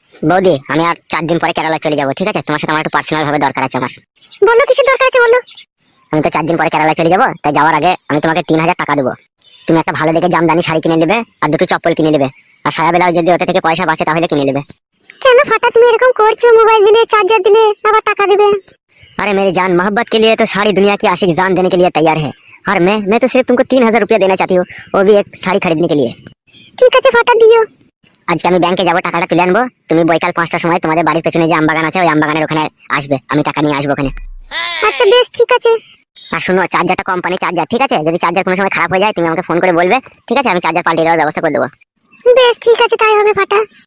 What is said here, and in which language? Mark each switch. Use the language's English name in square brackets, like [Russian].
[Bangla] বৌদি আমি আর 4 দিন পরে কেরালা চলে যাবো, ঠিক আছে? তোমার সাথে আমার একটু পার্সোনাল ভাবে দরকার আছে আমার। বলো কিসের দরকার আছে বলো। আমি তো 4 দিন পরে কেরালা চলে যাবো, তাই যাওয়ার আগে আমি তোমাকে 3000 টাকা দেবো। তুমি একটা ভালো দেখে জামদানি শাড়ি কিনে নেবে, আর 2টো চপ্পল কিনে নেবে, আর সায়া বেলাও যদি ওতে থেকে পয়সা বাঁচে তাহলে কিনে নেবে। কেন ফাটা তুমি এরকম করছো? মোবাইল দিলে, চার্জার দিলে, আবার টাকা देবে। [Hindi] अरे मेरी जान, मोहब्बत के लिए तो सारी दुनिया की आशिक जान देने के लिए तैयार है, और मैं तो सिर्फ तुमको 3000 रुपया देना चाहती हूँ, वो भी एक साड़ी खरीदने के लिए। [Bangla] ঠিক আছে ফাটা দিও। আজকে আমি ব্যাংকে যাবো, টাকাটা তুলে আনবো। তুমি বৈকাল 5টার সময় তোমাদের বাড়ির পেছনে যে আমবাগান আছে ওই আমবাগানের ওখানে আসবে, আমি টাকা নিয়ে আসবো ওখানে। আচ্ছা বেশ ঠিক আছে। আর শুনো, চার্জারটা কোম্পানি চার্জার, ঠিক আছে? যদি চার্জার কোনো সময় খারাপ হয়ে যায় তুমি আমাকে ফোন করে বলবে, ঠিক আছে? আমি চার্জার পাল্টে দেওয়ার ব্যবস্থা করে দেবো। বেশ ঠিক আছে, তাই হবে ফাটা।